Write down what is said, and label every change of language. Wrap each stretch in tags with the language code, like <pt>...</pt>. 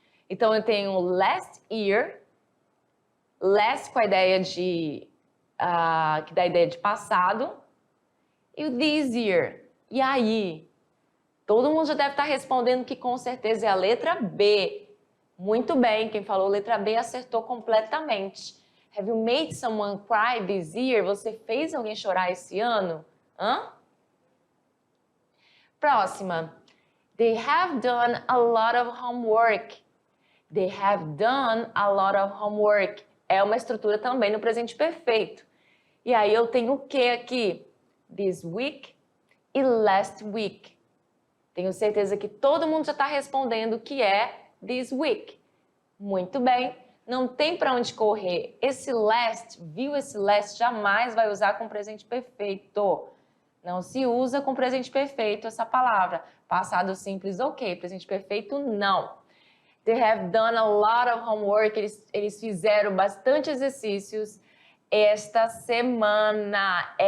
<pt>Então, eu tenho last year, last com a ideia de... que dá a ideia de passado, e o this year. E aí? Todo mundo já deve estar respondendo que com certeza é a letra B. Muito bem, quem falou letra B acertou completamente.</pt> <en>Have you made someone cry this year?</en> <pt>Você fez alguém chorar esse ano? Próxima.</pt> <en>They have done a lot of homework. They have done a lot of homework.</en> <pt>É uma estrutura também no presente perfeito. E aí eu tenho o que aqui? This week e last week. Tenho certeza que todo mundo já está respondendo que é this week. Muito bem. Não tem para onde correr. Esse last, viu esse last, jamais vai usar com presente perfeito. Não se usa com presente perfeito essa palavra. Passado simples, ok. Presente perfeito, não.</pt> <en>They have done a lot of homework.</en> <pt>Eles fizeram bastante exercícios esta semana.</pt>